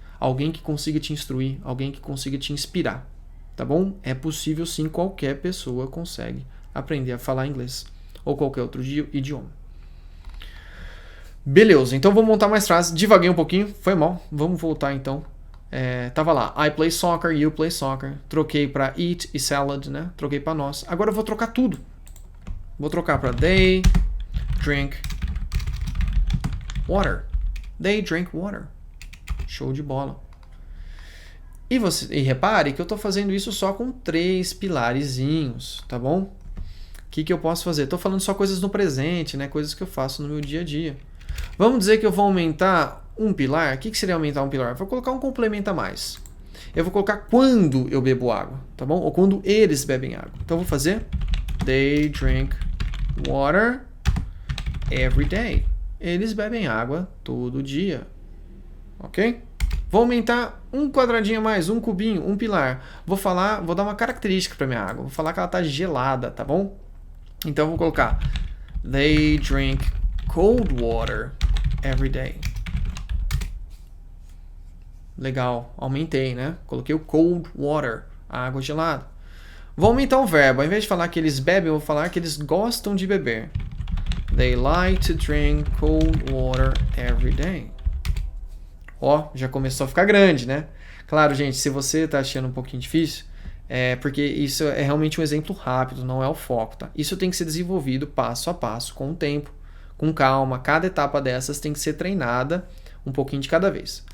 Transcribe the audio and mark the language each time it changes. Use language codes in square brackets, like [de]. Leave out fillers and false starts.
[pt] Alguém que consiga te instruir, alguém que consiga te inspirar, tá bom? É possível sim, qualquer pessoa consegue aprender a falar inglês ou qualquer outro idioma. Beleza, então vou montar mais frases. Divaguei um pouquinho, foi mal. Vamos voltar então. Tava lá, [en] I play soccer, you play soccer. [pt] Troquei para eat e salad, né? Troquei para nós. Agora eu vou trocar tudo. Vou trocar para [en] they drink water. They drink water. [pt] Show de bola. E repare que eu estou fazendo isso só com 3 pilarezinhos, tá bom? O que eu posso fazer? Estou falando só coisas no presente, né? Coisas que eu faço no meu dia a dia. Vamos dizer que eu vou aumentar um pilar. O que seria aumentar um pilar? Vou colocar um complemento a mais. Eu vou colocar quando eu bebo água, tá bom? Ou quando eles bebem água. Então eu vou fazer [en] they drink water every day. [pt] Eles bebem água todo dia. Ok? Vou aumentar um quadradinho a mais, um cubinho, um pilar. Vou dar uma característica para minha água. Vou falar que ela está gelada, tá bom? Então eu vou colocar [en] they drink cold water every day. [pt] Legal, aumentei, né? Coloquei o cold water, a água gelada. Vou aumentar o verbo. Ao invés de falar que eles bebem, eu vou falar que eles gostam de beber. [en] They like to drink cold water every day. [pt] Ó, já começou a ficar grande, né? Claro, gente, se você tá achando um pouquinho difícil, porque isso é realmente um exemplo rápido, não é o foco, tá? Isso tem que ser desenvolvido passo a passo, com o tempo, com calma. Cada etapa dessas tem que ser treinada um pouquinho de cada vez.